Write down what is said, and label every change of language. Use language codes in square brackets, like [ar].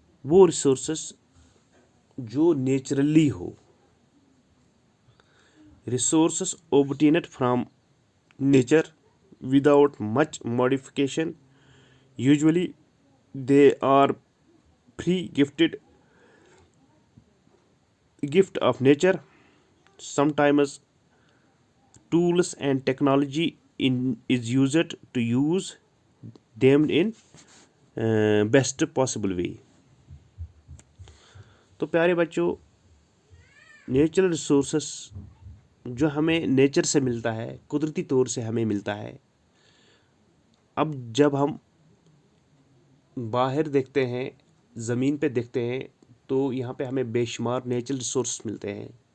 [en] وہ ریسورسز جو نیچرلی ہو، resources obtained from nature without much modification. Usually they are free gift of nature. Sometimes tools and technology is used to use them in best possible way. [ur] تو پیارے بچوں، natural resources جو ہمیں nature سے ملتا ہے، قدرتی طور سے ہمیں ملتا ہے. اب جب ہم باہر دیکھتے ہیں، زمین پہ دیکھتے ہیں، تو یہاں پہ ہمیں بے شمار نیچرل ریسورس ملتے ہیں.